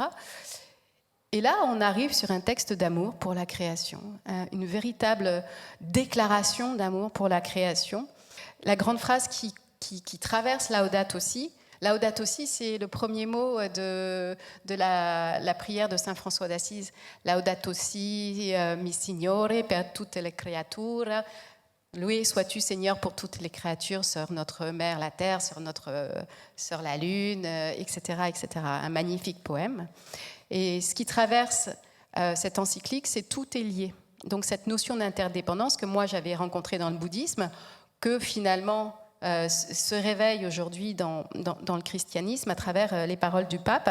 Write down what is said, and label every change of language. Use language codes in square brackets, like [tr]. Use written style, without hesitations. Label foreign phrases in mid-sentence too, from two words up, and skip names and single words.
[fr] Et là, on arrive sur un texte d'amour pour la création, une véritable déclaration d'amour pour la création. La grande phrase qui traverse Laudato Si. Laudato Si, c'est le premier mot de la prière de saint François d'Assise. [it] Laudato Si, mi Signore, per tutte le creature. [fr] Loué sois-tu, Seigneur, pour toutes les créatures, sur notre mère, la terre, sur la lune, etc., etc. Un magnifique poème. Et ce qui traverse cette encyclique, c'est tout est lié. Donc cette notion d'interdépendance que moi j'avais rencontrée dans le bouddhisme, que finalement se réveille aujourd'hui dans le christianisme à travers les paroles du pape.